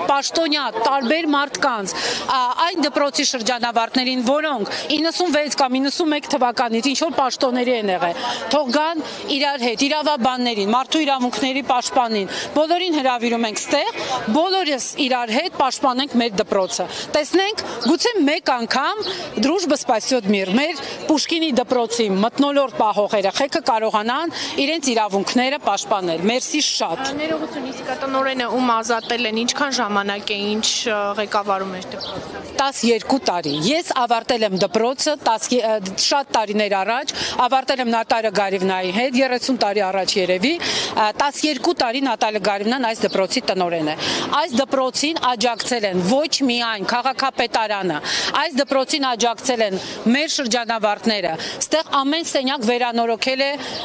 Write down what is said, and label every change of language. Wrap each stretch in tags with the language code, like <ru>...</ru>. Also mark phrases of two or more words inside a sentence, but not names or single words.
<hy>պաշտոնյա տարբեր մարդկանց, այն դպրոցի շրջանավարտներին, որոնք 96 կամ 91 թվականից ինչ որ պաշտոնների են եղել, թող գան իրար հետ, իրավաբաններին, մարդու իրավունքների պաշտպանին, բոլորին հրավիրում ենք ստեղ, բոլորս իրար հետ պաշտպանենք մեր դպրոցը։ Տեսնենք, գուցե մեկ անգամ</hy> <ru>Дружба спасет мир,</ru> <hy>մեր Պուշկինի դպրոցի մթնոլորտ պահող երեխեքը կարողանան իրենց իրավունքները պաշտպանել։ Մերսի շատ։ Ներողություն, իսկ տնօրենը ում ազատել են, ինչքան ժամանակ է, ինչ ղեկավարում է դպրոցը։ 12 տարի։ Ես ավարտել եմ դպրոցը շատ տարիներ առաջ, ավարտել եմ Նատալիա Գարիվնայի հետ, 30 տարի առաջ երևի, 12 տարի Նատալիա Գարիվնան այս դպրոցի տնօրեն է։ Այս դպրոցին աջակցել են ոչ միայն քաղաքապետարանը, այս դպրոցին աջակցել են մեր շրջանավարտները, ստեղ ամեն սենյակ վերանորոգել է</hy>